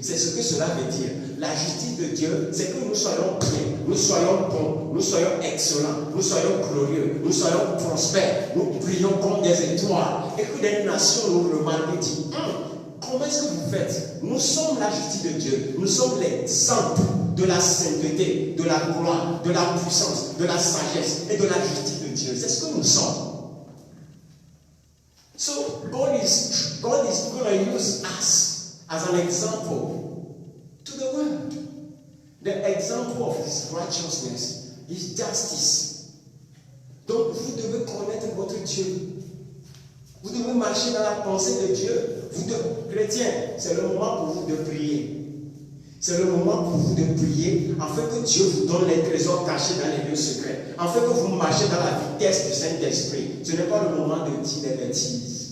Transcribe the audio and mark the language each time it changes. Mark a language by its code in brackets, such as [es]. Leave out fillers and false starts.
[fr] C'est ce que cela veut dire. La justice de Dieu, c'est que nous soyons bien, nous soyons bons, nous soyons excellents, nous soyons glorieux, nous soyons prospères, nous brillons comme des étoiles. Et que les nations nous remarquent et disent, comment est-ce que vous faites? Nous sommes la justice de Dieu. Nous sommes l'exemple de la sainteté, de la gloire, de la puissance, de la sagesse et de la justice de Dieu. C'est ce que nous sommes. [en] So God is going to use us as an example to the world. The example of His righteousness, His justice. [fr] Donc vous devez connaître votre Dieu. Vous devez marcher dans la pensée de Dieu. Chrétiens, c'est le moment pour vous de prier. C'est le moment pour vous de prier afin que Dieu vous donne les trésors cachés dans les lieux secrets. Afin que vous marchiez dans la vitesse du Saint-Esprit. Ce n'est pas le moment de dire des bêtises.